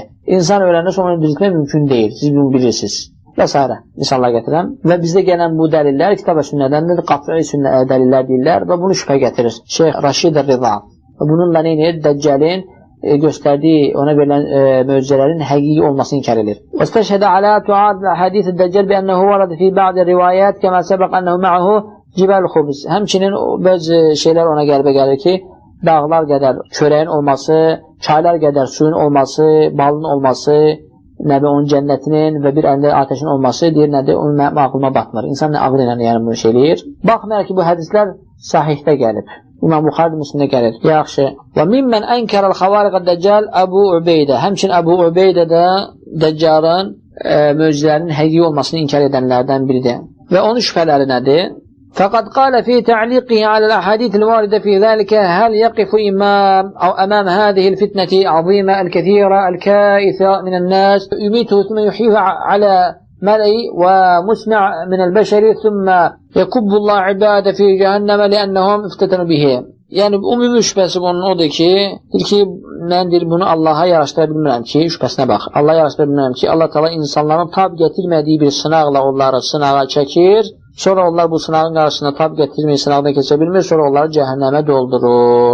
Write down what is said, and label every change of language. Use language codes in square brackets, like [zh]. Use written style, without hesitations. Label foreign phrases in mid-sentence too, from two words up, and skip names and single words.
[az] İnsan öyrənirsə onu düzəltmək mümkün deyil, siz bunu bilirsiniz və s. misallar gətirəm və bizdə gələn bu dəlillər kitab və sünnədəndir, qat'i dəlillər deyirlər və bunu şübhə gətirir Şeyx Raşid Rida və bununla neyinir? Dəccəlin göstərdiyi, ona verilən möcüzələrin həqiqi olmasını inkar edir. [ar] وَاسْتَشْهَدَ عَلَى تُعَادِ حَدِيثِ الدَّجَّالِ بِأَنَّهُ وَرَدَ فِي بَعْضِ الرِّوَايَاتِ كَمَا سَبَقَ أَنَّهُ مَعَهُ جِبَالُ خُبْزٍ. [az] Həmçinin bəzi şeylər ona qəlbə gəlir ki, dağlar qədər çörəyin olması, çaylar qədər suyun olması, balın olması, onun cənnətinin və bir əlində ateşin olması deyir, nədir? Onun mənim ağlıma batmır. İnsan nə ağlı ilə yəni bunu şey eləyir. Baxmayaraq ki, bu hədislər sahihdə gəlib. İmam Buxari Müslimdə gəlir. Yaxşı. [ar] وممن أنكر الخوارق الدجال أبو عبيدة. [az] Həmçin Əbu Ubeydə də Dəccalın möcüzələrinin həqiqi olmasını inkar edənlərdən biridir. Və onun şübhələri nədir? [ar] فقد قال في تعليقه على الأحاديث الواردة في ذلك هل يقف إمام أو أمام هذه الفتنة عظيمة الكثيرة الكائثة من الناس يميته ثم يحييه على ملئ ومسمع من البشر ثم يكب الله عباده في جهنم لأنهم افتتنوا به. [az] Yəni ümumi şübhəsi bunun odur ki, mən bunu Allaha yaraşdıra bilmirəm ki, şübhəsinə bax, Allaha yaraşdıra bilmirəm ki, Allah Teala insanların tab gətirmədiyi bir sınaqla onları sınağa çəkir, sonra onlar bu sınağın qarşısında tab gətirməyib sınaqdan keçə bilmir, sonra onları cəhənnəmə doldurur.